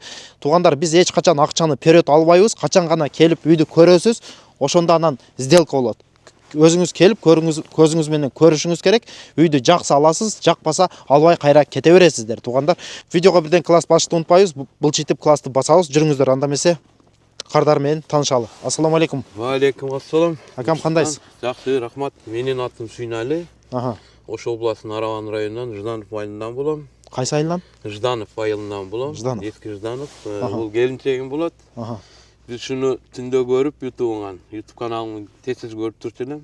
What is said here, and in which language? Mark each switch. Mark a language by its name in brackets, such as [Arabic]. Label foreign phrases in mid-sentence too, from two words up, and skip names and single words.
[Kyrgyz] Туугандар, биз эч качан акчаны период албайбыз. Качан гана келип үйдү көрөсүз, ошондо анан сделка болот. Өзүңүз келип көрүңүз, көзүңүз менен көрүшүңүз керек. Үйдү жакса аласыз, жакпаса албай кайра кете бересиздер. Туугандар, видеого бирден класс басышты унутпайбыз. Былчитип классты басабыз. Жүрүңүздөр, анда эмесе кардар менен таанышалы. [Arabic] السلام عليكم. وعليكم السلام. [Kyrgyz] Акам, кандайсыз? Жакшы, рахмат. Менин атым Сүйнали. Ош областынын Араван районунан, Жданов айылынан болом. Кайсы айылдан? Жданов айылынан болом. Жданов. Эски Жданов. Бул келинчегим болот. Биз шуну түндө көрүп ютубуңан, YouTube каналымды тез көрүп турчу элем.